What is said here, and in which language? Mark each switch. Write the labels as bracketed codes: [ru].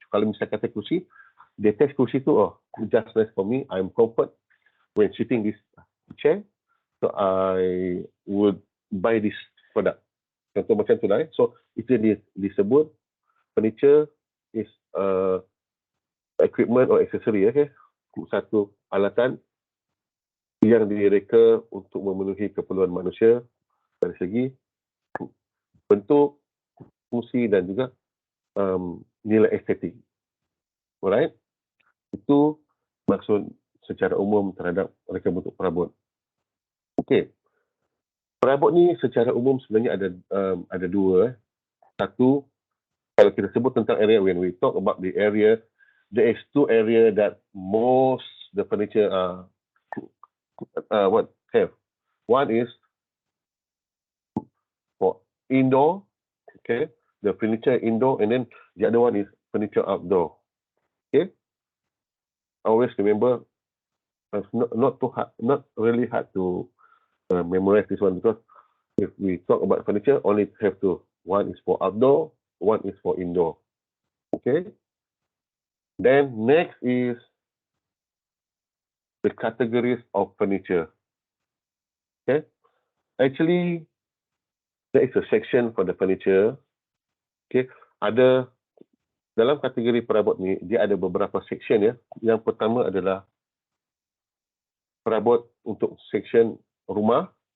[ms] Kalau misalnya kata kerusi, dia test kerusi tu, [en] just nice for me, I'm comfort when sitting this chair, so I would buy this product. [ms] Contoh macam tu lah. [en] So, [ms] itu disebut [en] furniture is equipment or accessory. Okay? [ms] Satu alatan yang direka untuk memenuhi keperluan manusia dari segi bentuk, fungsi dan juga nilai estetik. Alright? Itu maksud secara umum terhadap reka bentuk perabot. Okey. Perabot ni secara umum sebenarnya ada dua. Satu, kalau kita sebut tentang area, [en] when we talk about the area, there is two area that most the furniture have. One is for indoor, okay, the furniture indoor, and then the other one is furniture outdoor. Okay, always remember, it's not really hard to memorize this one, because if we talk about furniture, only have two. One is for outdoor, one is for indoor. Okay. Then next is the categories of furniture. Okay. Actually, there is a section for the furniture. Okay. [ms] Ada dalam kategori perabot ni, dia ada beberapa section ya. Yang pertama adalah perabot untuk section rumah.